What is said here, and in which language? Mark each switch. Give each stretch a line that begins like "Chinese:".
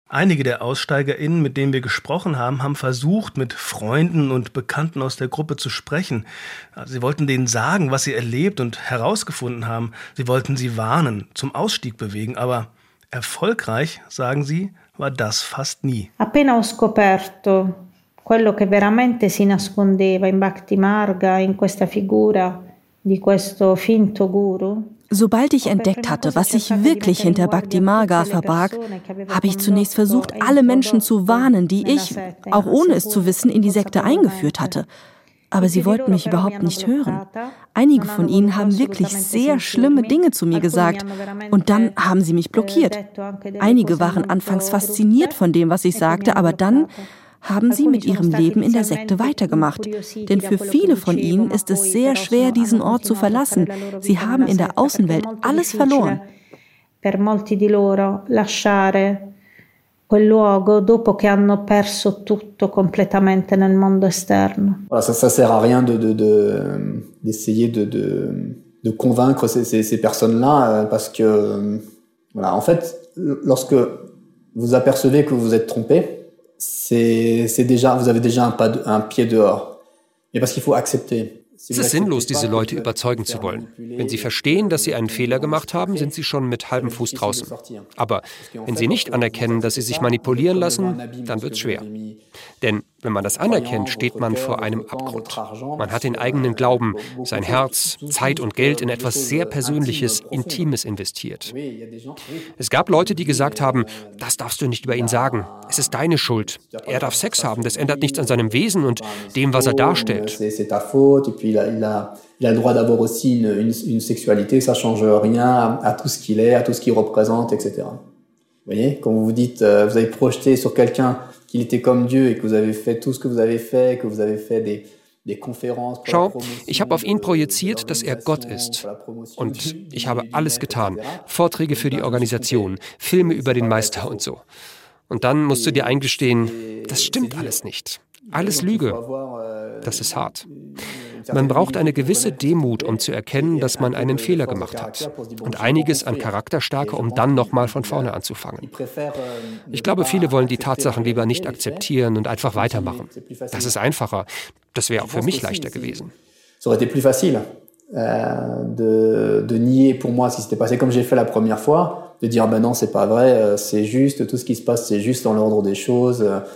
German: Einige der AussteigerInnen, mit denen wir gesprochen haben, haben versucht, mit Freunden und Bekannten aus der Gruppe zu sprechen. Sie wollten denen sagen, was sie erlebt und herausgefunden haben. Sie wollten sie warnen, zum Ausstieg bewegen. Aber erfolgreich, sagen sie, war das fast nie.
Italian: Appena ho scoperto quello che veramente si nascondeva in Bhakti Marga, in questa figura di questo finto guru.
German: Sobald ich entdeckt hatte, was sich wirklich hinter Bhakti Marga verbarg, habe ich zunächst versucht, alle Menschen zu warnen, die ich, auch ohne es zu wissen, in die Sekte eingeführt hatte. Aber sie wollten mich überhaupt nicht hören. Einige von ihnen haben wirklich sehr schlimme Dinge zu mir gesagt. Und dann haben sie mich blockiert. Einige waren anfangs fasziniert von dem, was ich sagte, aber dann haben sie mit ihrem Leben in der Sekte weitergemacht. Denn für viele von ihnen ist es sehr schwer, diesen Ort zu verlassen. Sie haben in der Außenwelt alles verloren.
Italian: Per molti di loro lasciare quel luogo dopo che hanno perso tutto completamente nel mondo esterno.
French: Voilà, ça sert à rien d'essayer de convaincre ces personnes-là, parce que voilà, en fait, lorsque vous apercevez que vous êtes trompé, c'est déjà, vous avez déjà un pied dehors. Et parce qu'il faut accepter.
German: Es ist sinnlos, diese Leute überzeugen zu wollen. Wenn sie verstehen, dass sie einen Fehler gemacht haben, sind sie schon mit halbem Fuß draußen. Aber wenn sie nicht anerkennen, dass sie sich manipulieren lassen, dann wird es schwer. Denn wenn man das anerkennt, steht man vor einem Abgrund. Man hat den eigenen Glauben, sein Herz, Zeit und Geld in etwas sehr Persönliches, Intimes investiert. Es gab Leute, die gesagt haben, das darfst du nicht über ihn sagen. Es ist deine Schuld. Er darf Sex haben, das ändert nichts an seinem Wesen und dem, was er darstellt.
French: Il a le droit d'avoir aussi une sexualité, ça change rien à tout ce qu'il est, à tout ce qu'il représente, etc. Vous voyez, quand vous dites, vous avez projeté sur quelqu'un qu'il était comme Dieu et que vous avez fait tout ce que vous avez fait, que vous avez fait des conférences.
German: Schau, ich habe auf ihn projiziert, dass er Gott ist. Und ich habe alles getan: Vorträge für die Organisation, Filme über den Meister und so. Und dann musst du dir eingestehen, das stimmt alles nicht. Alles Lüge. Das ist hart. Man braucht eine gewisse Demut, um zu erkennen, dass man einen Fehler gemacht hat. Und einiges an Charakterstärke, um dann nochmal von vorne anzufangen. Ich glaube, viele wollen die Tatsachen lieber nicht akzeptieren und einfach weitermachen. Das ist einfacher. Das wäre auch für mich leichter gewesen. Es wäre
French: plus facile, de nier pour moi, si c'était passé comme j'ai fait la première fois, de dire, ben non, c'est pas vrai, c'est juste, tout ce qui se passe, c'est juste dans l'ordre des choses.